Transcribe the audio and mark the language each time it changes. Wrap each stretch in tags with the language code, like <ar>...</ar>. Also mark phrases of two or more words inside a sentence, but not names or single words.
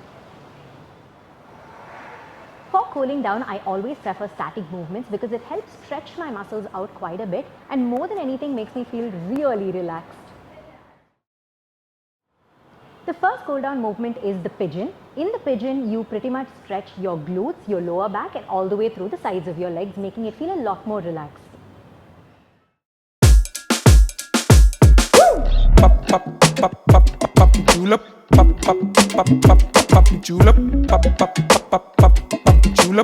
<en>For cooling down, I always prefer static movements because it helps stretch my muscles out quite a bit and more than anything makes me feel really relaxed. The first cool down movement is the pigeon. In the pigeon, you pretty much stretch your glutes, your lower back and all the way through the sides of your legs, making it feel a lot more relaxed. Pop, pop, pop, pop, pop, julep. Pop, pop, pop, pop, pop, julep. Pop, pop, pop, pop, pop, julep.</en>